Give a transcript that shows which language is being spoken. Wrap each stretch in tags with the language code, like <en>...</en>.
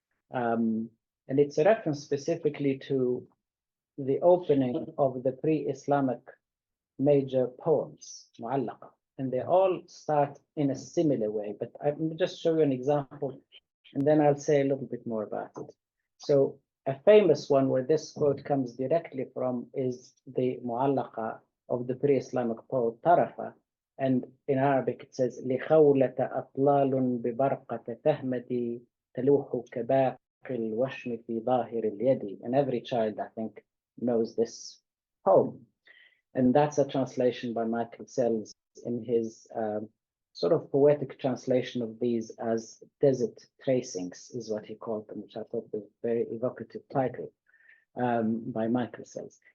<en>And it's a reference specifically to the opening of the pre-Islamic major poems, mu'allaqa. And they all start in a similar way, but I'll just show you an example, and then I'll say a little bit more about it. So a famous one where this quote comes directly from is the mu'allaqa of the pre-Islamic poet Tarafa. And in Arabic it says,</en> <ar>لِخَوْلَةَ أَطْلَالٌ بِبَرْقَةَ تَهْمَدِي تَلُوحُ كَبَاقِ الْوَشْمِ فِي ظَاهِرِ الْيَدِ.</ar> <en>And every child, I think, knows this poem. And that's a translation by Michael Sells in his sort of poetic translation of these as desert tracings, is what he called them, which I thought was a very evocative title by Michael Sells.</en>